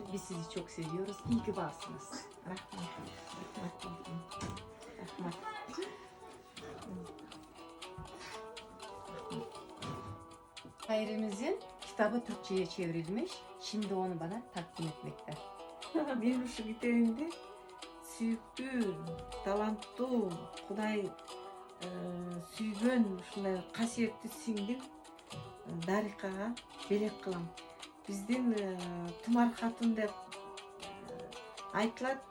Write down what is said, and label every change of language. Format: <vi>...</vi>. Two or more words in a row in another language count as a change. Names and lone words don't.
<tr>Biz sizi çok seviyoruz. İyi ki varsınız. Rahmet. Rahmet. Şairimizin kitabı Türkçe'ye çevrilmiş. Şimdi onu bana takdim etmekte.</tr> <ky>Мен ушу китебимди сүйүктүү, таланттуу, Кудай сүйгөн ушундай касиеттүү сиңдим Дарикага белек кылам. Биздин Тумар хатын деп айтылат.</ky>